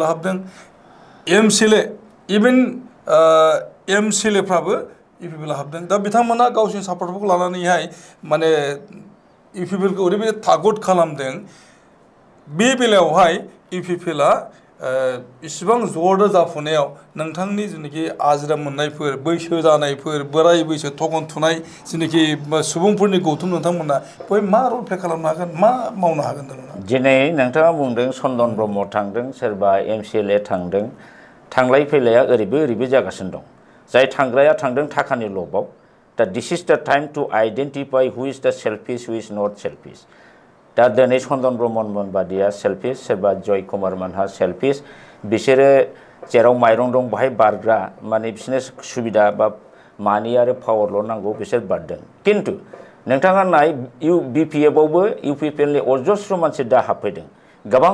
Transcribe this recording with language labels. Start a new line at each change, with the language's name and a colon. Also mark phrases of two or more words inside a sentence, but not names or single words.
Bodo: हाबदों एमसिएलए इभेन एमसिएलएफ्राबो इउपिपिएल हाबदों दा बिथांमोना गावसोरनि सापर्टफोरखौ लानानैहाय माने इउपिपिएलखौ ओरैबायदि थागद खालामदों बे बेलायावहाय इउपिपिएलआ इसिबां जरदा जाफुनायाव नोंथांनि जेनाखि आजिरा मोननायफोर बैसो जानायफोर बोराय बैसो थगन थुनाय जेनाखि सुबुंफोरनि गौथुम नोंथांमोना बै मा
English: role play
Bodo: खालामनो हागोन मा मावनो हागोन दिनै नोंथाङा बुंदों चन्दन ब्रह्म थांदों सोरबा एमसिएलए थांदों थांलाय फैलाया ओरैबो जागासिनो दं जाय थांग्राया थांदों थाखानि लबाव दा
English: this is the time to identify who is the selfish who is not selfish
Bodo: दा दिनै चन्दन ब्रह्ममोन बादिया सेल्फिश सोरबा जय कुमार मोनहा सेल्फिश बिसोरो जेराव माइरं दं बाहाय बारग्रा माने बिसोरनो सुबिदा बा मानि आरो पावारल' नांगौ बिसोर बारदों किन्तु नोंथाङा नाय BPF-आवबो UPPL-नि अजस्र मानसि दा हाबफैदों गोबां